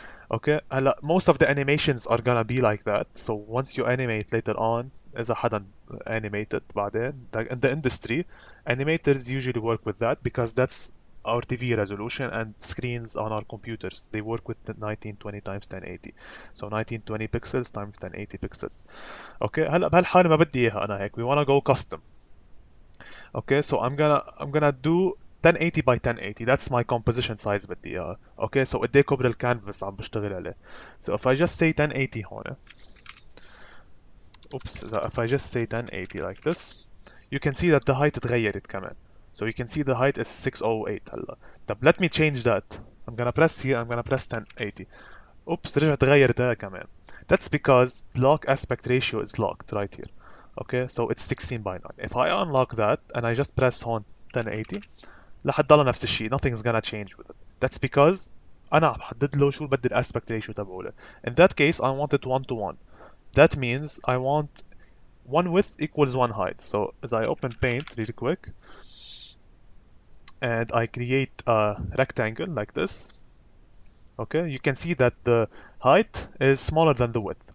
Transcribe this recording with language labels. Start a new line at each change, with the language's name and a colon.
English: Okay,
Arabic: هلا
English: most of the animations are gonna be like that. So once you animate later on,
Arabic: إذا حدا
English: animated
Arabic: بعدين,
English: like in the industry, animators usually work with that because that's our TV resolution and screens on our computers. They work with the 1920 times 1080. So 1920 pixels times 1080 pixels. Okay,
Arabic: هلا بهالحالة ما بدي إياها أنا هيك.
English: We wanna go custom. Okay, so I'm gonna do 1080 by 1080. That's my composition size
Arabic: بدي اياها.
English: Okay, so
Arabic: قد ايه كبر الكانفاس عم بشتغل عليه.
English: So if I just say 1080
Arabic: هون.
English: Oops, if I just say 1080 like this, you can see that the height
Arabic: اتغيرت كمان.
English: So you can see the height is 608
Arabic: هلا. طب
English: let me change that. I'm gonna press here, I'm gonna press 1080. Oops,
Arabic: رجع تغير ده كمان.
English: That's because lock aspect ratio is locked right here. Okay, so it's 16 by 9. If I unlock that and I just press on 1080
Arabic: رح تضل نفس الشيء.
English: Nothing's gonna change with it. That's because
Arabic: أنا عم بحدد له شو بدي الاسبكت ريشيو تبعوله.
English: In that case I want it 1 to 1. That means I want one width equals one height. So as I open paint really quick and I create a rectangle like this, okay, you can see that the height is smaller than the width.